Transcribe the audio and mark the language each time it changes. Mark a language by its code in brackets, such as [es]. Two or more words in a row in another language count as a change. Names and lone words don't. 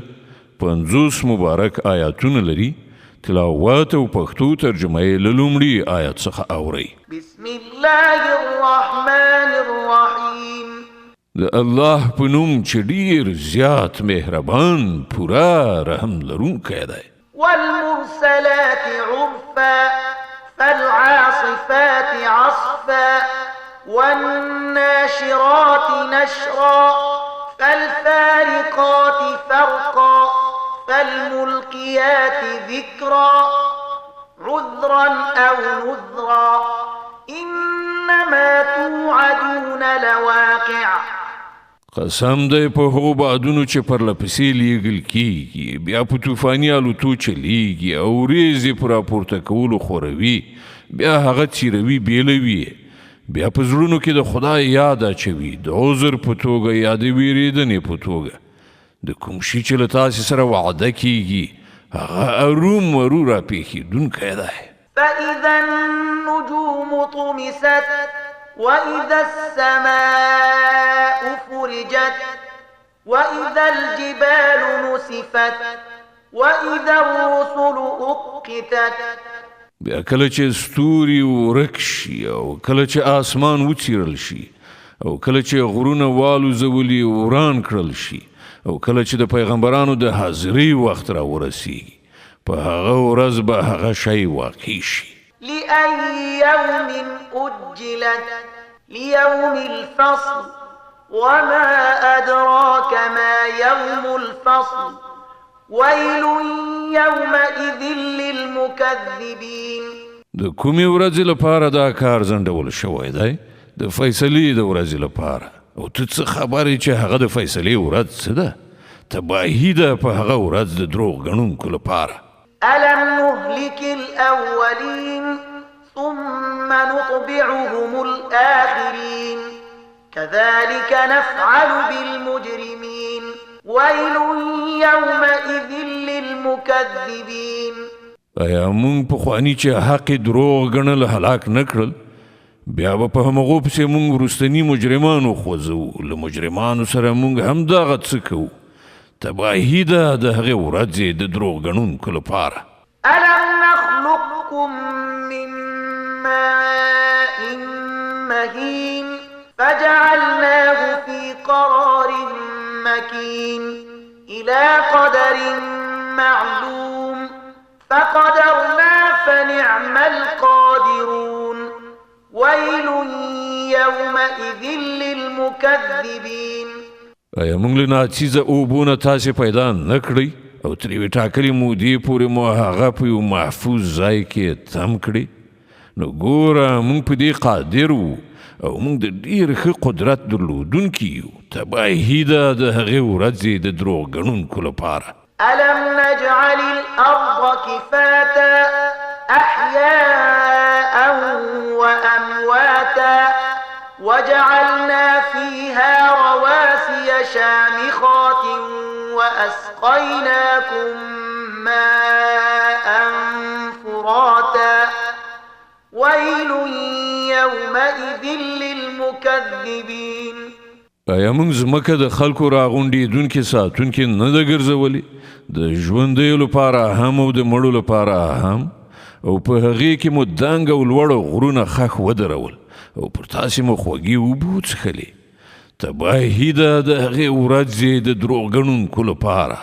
[ps] 50 مبارک آیاتونه لري. تلاوت او پښتو ترجمه یې له لومړي آیت څخه اورئ. [ar] بسم الله الرحمن الرحیم. [ps] د الله په نوم چې ډېر زیات مهربان پوره رحم لرونکی دی. [ar] والمرسلات عرفا فالعاصفات عصفا والناشرات نشرا فالفارقات فرقا فالملقيات ذكرا عذرا أو نذرا إنما توعدون لواقع. [ps] قسم دی په هغو بادونو چې پرلپسې لیږل کیږي، بیا په طوفاني الوتو چلیږي او ورېځې په راپورته کولو خوروي، بیا هغه څیروي بیلوي، بیا په زړونو کې د خدای یاد اچوي، د عذر په توګه یا د ویرېدنې په توګه. د کوم شي چې له تاسې سره وعده کیږي هغه ارومرو راپېښېدونکی دی. [ar] فإذا النجوم طمست وإذا السماء فرجت وإذا الجبال نسفت وإذا الرسل أقتت. [ps] بیا کله چې ستوري ورک شي او کله چې آسمان وڅیرل شي او کله چې غرونه والوزولي وران کړل شي او کله چې د پیغمبرانو د حاضرۍ وخت را ورسیږي، په هغه ورځ به هغه شی واقع شي. [ar] لأي يوم أجلت ليوم الفصل وما أدراك ما يوم الفصل ويل يومئذ للمكذبين. [ps] د کومې ورځې لپاره دا کار ځنډول شوی دی؟ د فیصلې د ورځې لپاره. او ته څه خبرې چې هغه د فیصلې ورځ څه ده؟ تباهي ده په هغه ورځ د دروغ ګڼونکو لپاره. [ar] ألم نهلك الأولين ثم نطبعهم الآخرين كذلك نفعل بالمجرمين ويل يومئذ للمكذبين. [ps] ایا مونږ پخواني چې حق دروغ ګڼل هلاک نه کړل، بیا به په همغو پسې مونږ وروستني مجرمان وخوځوو، له مجرمانو سره مونږ همدغه څه کوو. تباهي ده د هغې ورځې د دروغ ګڼونکو لپاره. [ar] ألم نخلقكم من ماء مهين فجعلناه في قرار مكين إلى قدر معلوم فقدرنا فنعم القادرون ويل يومئذ للمكذبين. [ps] ایا موږ له ناڅیزه اوبونه تاسې پیدا نه کړئ او تر یوې ټاکلې مودې پورې مو هغه په یو محفوظ ځای کې تم کړي؟ نو ګوره موږ په دې قادر وو او موږ د ډېر ښه قدرت درلودونکي یو. تباهي ده د هغې ورځې د دروغ ګڼونکو لپاره. [ar] ألم نجعل الأرض كفاتا أحياء وأمواتا وجعلنا فيها رواسي شامخات وأسقيناكم ماء فراتا ويل يومئذ للمكذبين. [ps] ایا موږ ځمکه د خلکو راغونډېدونکې ساتونکې نه ده ګرځولې؟ د ژوندیو لپاره هم او د مړو لپاره هم، او په هغې کې مو دنګ او لوړ غرونه خښ ودرول او پر تاسې مو خوږې اوبه وڅښلې. تباهي ده د هغې ورځې د دروغ ګڼونکو لپاره.